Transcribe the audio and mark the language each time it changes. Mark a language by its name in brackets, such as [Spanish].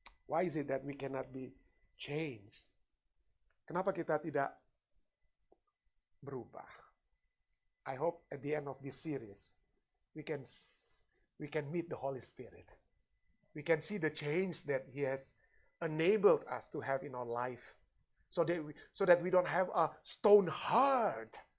[English] Why is it that we cannot be changed? [Indonesian] Kenapa kita tidak berubah? [English] I hope at the end of this series, we can meet the Holy Spirit. We can see the change that He has enabled us to have in our life. So that we don't have a stone heart.